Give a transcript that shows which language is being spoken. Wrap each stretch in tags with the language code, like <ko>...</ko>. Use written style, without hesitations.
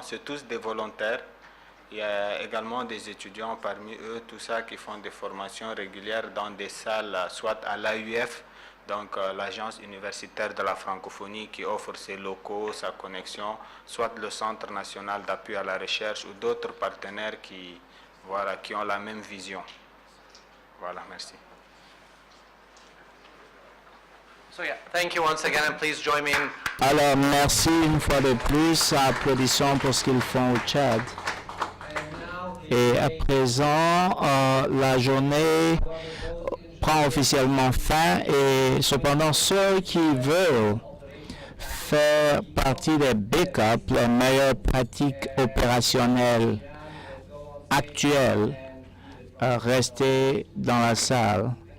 <fr>C'est tous des volontaires. Il y a également des étudiants parmi eux, tout ça qui font des formations régulières dans des salles, soit à l'AUF, donc l'agence universitaire de la francophonie qui offre ses locaux, sa connexion, soit le Centre national d'appui à la recherche ou d'autres partenaires qui, voilà, qui ont la même vision. Voilà, merci.</fr> <en>So yeah, thank you once again and please join me in.</en> <fr>Alors, merci une fois de plus. Applaudissons pour ce qu'ils font au Tchad. Et à présent, la journée prend officiellement fin et cependant ceux qui veulent faire partie des backups, les meilleures pratiques opérationnelles actuelles, restez dans la salle.</fr>